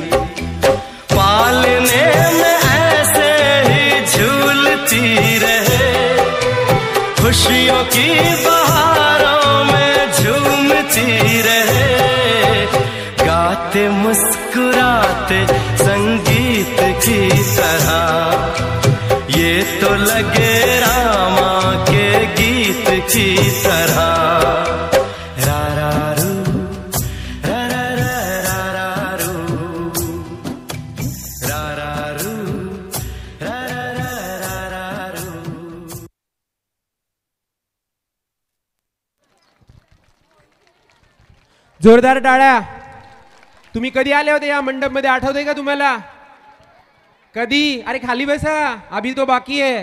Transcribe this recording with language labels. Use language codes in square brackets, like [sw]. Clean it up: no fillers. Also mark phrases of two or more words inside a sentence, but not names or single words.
[hi] पालने में ऐसे ही झूलती रहे, खुशियों की बहारों में झूमती रहे, गाते मुस्कुराते संगीत की तरह, ये तो लगे रामा के गीत की तरह। रा रा रू, रा रा रा रा रू, रा रा रू, रा रा रा रू। [mr] जोरदार टाळ्या. तुम्ही कधी आले होते या मंडप मध्ये, आठवतंय का तुम्हाला? कधी? अरे खाली बसा, [hi] अभी तो [mr] बाकी आहे.